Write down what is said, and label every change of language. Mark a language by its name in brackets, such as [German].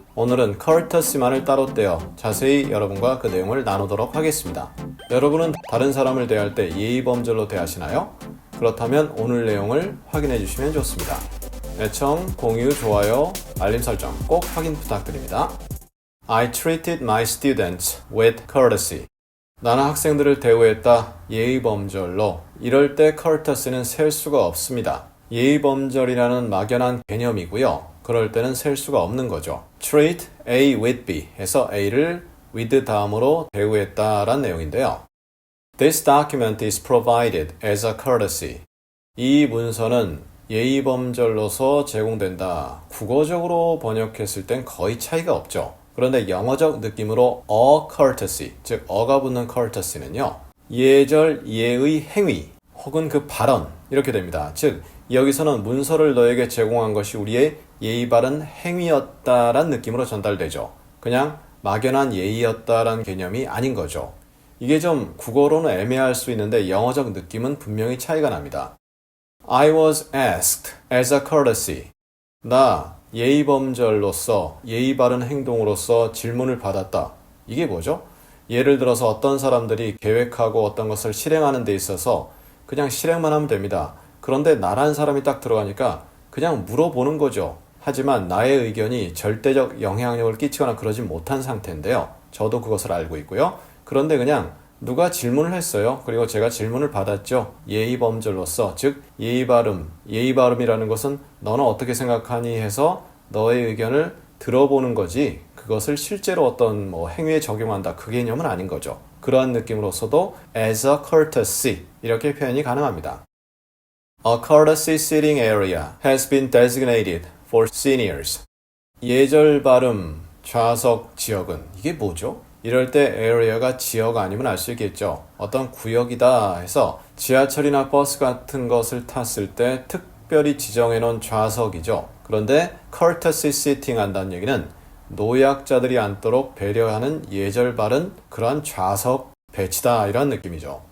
[Korean] 오늘은 courtesy만을 따로 떼어 자세히 여러분과 그 내용을 나누도록 하겠습니다. 여러분은 다른 사람을 대할 때 예의범절로 대하시나요? 그렇다면 오늘 내용을 확인해 주시면 좋습니다. 애청, 공유, 좋아요, 알림 설정 꼭 확인 부탁드립니다. [English] I treated my students with courtesy. [Korean] 나는 학생들을 대우했다 예의범절로. 이럴 때 courtesy는 셀 수가 없습니다. 예의범절이라는 막연한 개념이고요. 그럴 때는 셀 수가 없는 거죠. treat A with B 해서 A를 with 다음으로 대우했다라는 내용인데요. [English] This document is provided as a courtesy. [Korean] 이 문서는 예의범절로서 제공된다. 국어적으로 번역했을 땐 거의 차이가 없죠. 그런데 영어적 느낌으로 a courtesy, 즉 어가 붙는 courtesy는요. 예절, 예의, 행위 혹은 그 발언 이렇게 됩니다. 즉 여기서는 문서를 너에게 제공한 것이 우리의 예의 바른 행위였다란 느낌으로 전달되죠. 그냥 막연한 예의였다란 개념이 아닌 거죠. 이게 좀 국어로는 애매할 수 있는데 영어적 느낌은 분명히 차이가 납니다. [English] I was asked as a courtesy. [Korean] 나 예의범절로서 예의 바른 행동으로서 질문을 받았다. 이게 뭐죠? 예를 들어서 어떤 사람들이 계획하고 어떤 것을 실행하는 데 있어서 그냥 실행만 하면 됩니다. 그런데 나란 사람이 딱 들어가니까 그냥 물어보는 거죠. 하지만 나의 의견이 절대적 영향력을 끼치거나 그러지 못한 상태인데요. 저도 그것을 알고 있고요. 그런데 그냥 누가 질문을 했어요. 그리고 제가 질문을 받았죠. 예의범절로서, 즉 예의 바름. 예의 바름이라는 것은 너는 어떻게 생각하니 해서 너의 의견을 들어보는 거지 그것을 실제로 어떤 행위에 적용한다 그 개념은 아닌 거죠. 그러한 느낌으로서도 as a courtesy 이렇게 표현이 가능합니다. [English] A courtesy sitting area has been designated for seniors. [Korean] 예절 발음 좌석 지역은 이게 뭐죠? 이럴 때 area가 지역 아니면 알 수 있겠죠. 어떤 구역이다 해서 지하철이나 버스 같은 것을 탔을 때 특별히 지정해 놓은 좌석이죠. 그런데 courtesy sitting 한다는 얘기는 노약자들이 앉도록 배려하는 예절 바른 그러한 좌석 배치다 이런 느낌이죠.